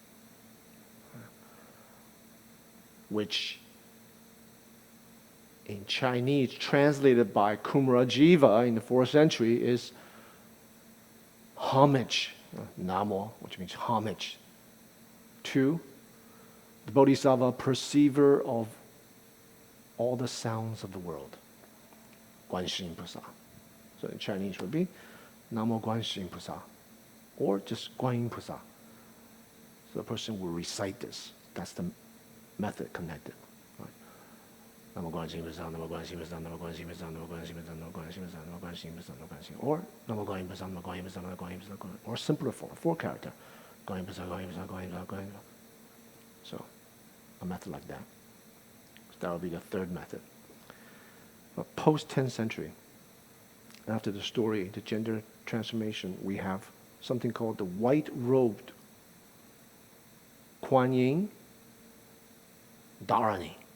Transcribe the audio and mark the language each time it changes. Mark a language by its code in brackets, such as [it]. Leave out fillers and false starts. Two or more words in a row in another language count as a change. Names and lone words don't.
[en] Which in Chinese, translated by Kumarajiva in the 4th century, is homage, Namo, which means homage, to the Bodhisattva perceiver of all the sounds of the world, Guanxin Pusa. So in Chinese would be Namo Guanxin Pusa, or just Guanyin Pusa. So the person will recite this. That's the method connected. Namo Guanxin Pusa, Namo Guanxin Pusa, Namo Guanxin Pusa, Namo Guanxin Pusa, Namo Guanxin Pusa, Namo Guanxin Pusa, Namo Guanxin, or Namo Guanyin Pusa, Namo Guanyin Pusa, Namo Guanyin Pusa, or simpler form, 4-character. Guanyin Pusa, Guanyin Pusa, Guanyin Pusa, Guanyin Pusa. So, a method like that. So that would be the 3rd method. But post-10th century, after the story, the gender transformation, we have something called the white-robed Kuan Yin Dharani.